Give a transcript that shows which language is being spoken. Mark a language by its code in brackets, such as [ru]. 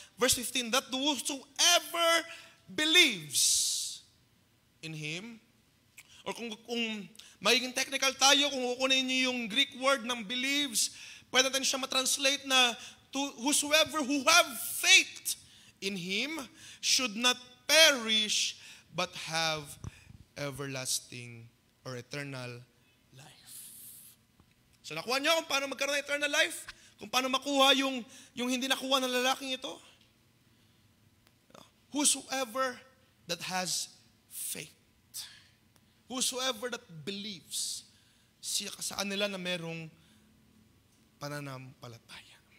[en] Verse 15, that whosoever believes in Him, or [tl] kung magiging technical tayo, kung kukunin niyo yung Greek word ng believes, pwede natin siya matranslate na [en] whosoever who have faith in Him should not perish but have everlasting or eternal life. [tl] So nakuha niyo kung paano magkaroon ng eternal life? Kung paano makuha yung hindi nakuha ng lalaking ito? [en] Whosoever that has faith. Whosoever that believes. [tl] Siya sa kanila na merong pananampalataya.